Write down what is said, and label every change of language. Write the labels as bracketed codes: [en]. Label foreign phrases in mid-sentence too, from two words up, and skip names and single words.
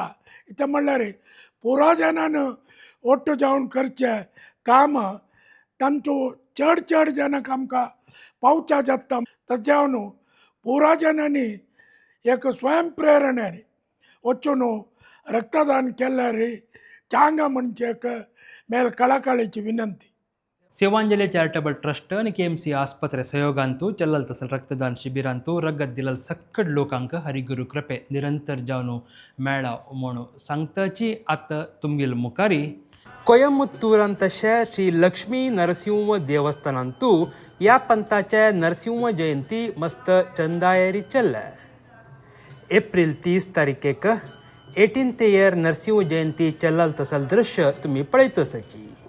[kok] इतलें म्हणल्यार पुरो जनान ओट्ट जावन करचें काम तांतू चड जनाक आमकां पावच्या जाता. ताज्यावन पुरो जनांनी एक स्वयं प्रेरणेर वचून रक्तदान केल्यार चांगा म्हणजे एक मेल कळकळीची विनंती. सेवांजली चॅरिटेबल ट्रस्ट आणि KMC ಆಸ್ಪತ್ರೆ ಸಹಯೋಗಂತೂ ಚಲ್ಲಲ್ತಸಲ್ ರಕ್ತದಾನ ಶಿಬಿರಂತೂ ರಗತ್ ದಿಲಲ್ ಸಕ್ಕಡ್ लोकांक हरिगुरू कृपे निरंतर जावन मेळ्ळा म्हूण सांगताची आतां तुमगेल मुखारी कोयमुत्तूरांतशे श्री लक्ष्मी नरसिंह देवस्थानांतू ह्या पंथाचे नरसिंह जयंती मस्त चंदायेरी चल्ले. एप्रिल 30 तारीखेक [en] 18th year [kok] नरसिंह जयंती चल्लल दृश्य तुम्ही पळयतसची.